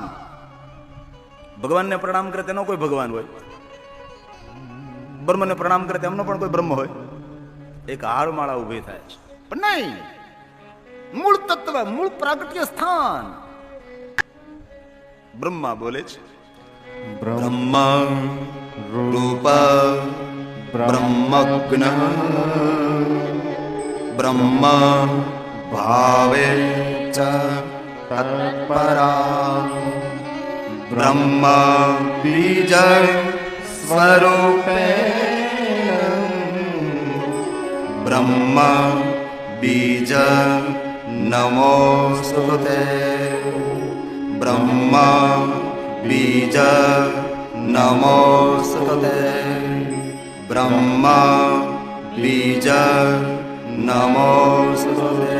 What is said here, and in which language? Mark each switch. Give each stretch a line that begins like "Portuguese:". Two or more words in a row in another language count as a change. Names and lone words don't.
Gujarati: ભગવાનને પ્રણામ કરે તેનો કોઈ ભગવાન હોય, બ્રહ્મને પ્રણામ કરે તેમનો પણ કોઈ બ્રહ્મ હોય. એક હારમાળા ઉભી થાય છે, પણ નહીં, મૂળ તત્વ, મૂળ પ્રાગટ્ય સ્થાન. બ્રહ્મા બોલે છે,
Sanskrit: બ્રહ્મ રૂપ ब्रह्मज्ञ ब्रह्म भावे च तत्परा ब्रह्म बीज स्वरूपे ब्रह्म बीज नमोस्तुते ब्रह्म बीज नमोस्तुते ब्रह्म बीज नमोस्तुते।